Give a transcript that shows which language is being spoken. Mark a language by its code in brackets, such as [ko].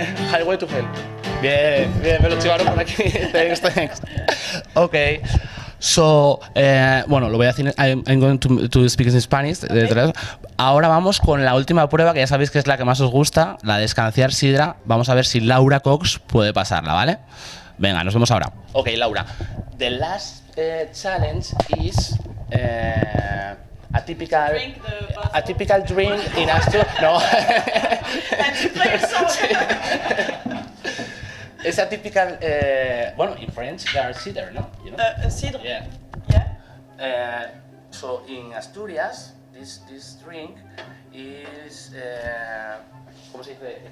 [es] Highway to Hell. Bien, me lo chivaron por aquí. [en] Thanks. Okay. So, [es] bueno, lo voy a decir, [en] I'm going to speak in Spanish. [es] Ahora vamos con la última prueba, que ya sabéis que es la que más os gusta, la de escanciar sidra. Vamos a ver si Laura Cox puede pasarla, ¿vale? Venga, nos vemos ahora. [en] Ok, Laura. The last challenge is a typical drink in Asturias. No. And to play a song. It's a typical, [es] bueno, [en] in French there are cider, no? You know? [fr] A cidre. [en] Yeah. Yeah. So in Asturias, this drink is, [es] ¿cómo se dice?